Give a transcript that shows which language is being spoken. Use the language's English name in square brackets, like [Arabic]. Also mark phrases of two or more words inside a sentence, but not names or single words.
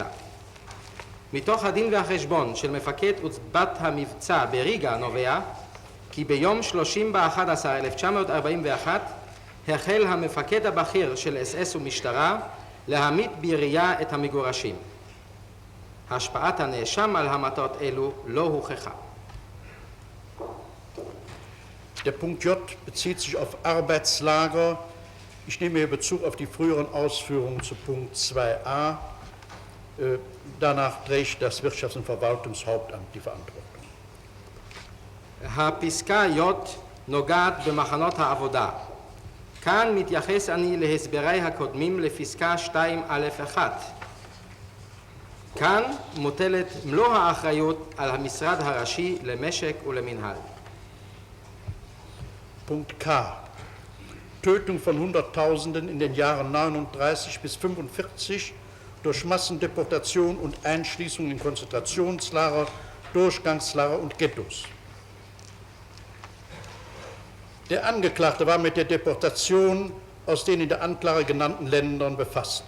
[Hebrew] מתוך הדין והחשבון של מפקד עוצבת המבצע בריגה נובע כי ביום 30/11/1941 החל המפקד הבכיר של אס-אס ומשטרה להמית בירייה את המגורשים. השפעת הנאשם על המתות אלו לא הוכחה. [German] Der Punkt J bezieht sich auf Arbeitslager. Ich nehme hier Bezug auf die früheren Ausführungen zu Punkt 2a. Danach trägt das Wirtschafts- und Verwaltungshauptamt die Verantwortung. [Hebrew] הפסקה י נוגעת במחנות העבודה. כאן מתייחס אני להסברי הקודמים לפסקה 2א1. כאן מוטלת מלוא האחריות על המשרד הראשי למשק ולמנהל. [German] Punkt K. Tötung von Hunderttausenden in den Jahren 39 bis 45 durch Massendeportation und Einschließung in Konzentrationslager, Durchgangslager und Ghettos. Der Angeklagte war mit der Deportation aus den in der Anklage genannten Ländern befasst.